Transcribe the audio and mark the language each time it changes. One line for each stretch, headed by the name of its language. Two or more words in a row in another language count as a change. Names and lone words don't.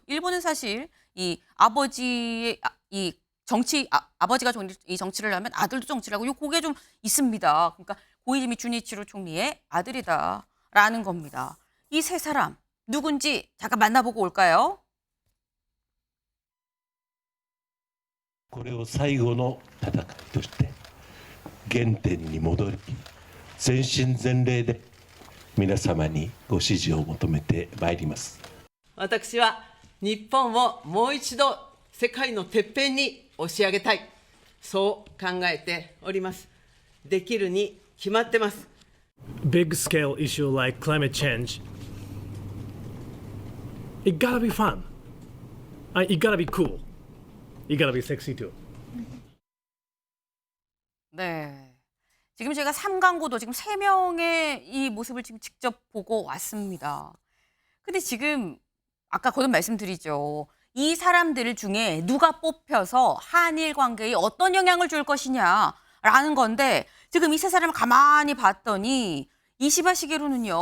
Korean: 일본은 사실 이 아버지의 이 정치 아버지가 이 정치를 하면 아들도 정치를 하고 요 그게 좀 있습니다. 그러니까 고이즈미 준이치로 총리의 아들이다라는 겁니다. 이 세 사람 누군지 잠깐 만나보고 올까요?
Japanese: これを最後の戦いとして原点に戻り全身全霊で皆様にご支持を求めてまいります。私は日本をもう一度世界のてっぺんに押し上げたい、そう考えております。できるに決まってます。
English: Big scale issue like climate change, it gotta be fun. It gotta be cool. It gotta be sexy too.
Korean: 네. 지금 제가 3강고도 지금 3명의 이 모습을 지금 직접 보고 왔습니다. 근데 지금 아까 거듭 말씀드리죠. 이 사람들 중에 누가 뽑혀서 한일 관계에 어떤 영향을 줄 것이냐라는 건데 지금 이 세 사람을 가만히 봤더니 이시바 시게루는요.